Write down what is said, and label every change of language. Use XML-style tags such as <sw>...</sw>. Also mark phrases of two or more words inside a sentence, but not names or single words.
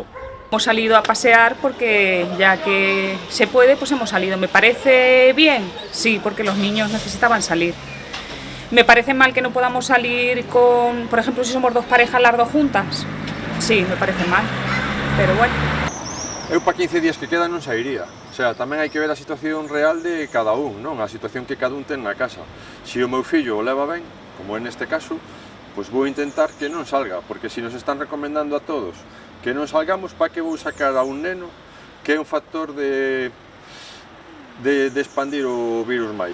<es>Hemos salido a pasear porque ya que se puede, pues hemos salido. ¿Me parece bien? Sí, porque los niños necesitaban salir. ¿Me parece mal que no podamos salir con, por ejemplo, si somos dos parejas las dos juntas? Sí, me parece mal, pero bueno.</es> <gl>Eu para 15 días que quedan non sairía.</gl> <es>O sea,</es> <gl>tamén hai que ver a situación real de cada un, non? A situación que cada un ten na casa. Se o meu fillo o leva ben, como é neste caso, pois vou intentar que non salga, porque se nos están recomendando a todos que non salgamos, para que vou sacar a un neno que é un factor de expandir o virus máis.</gl>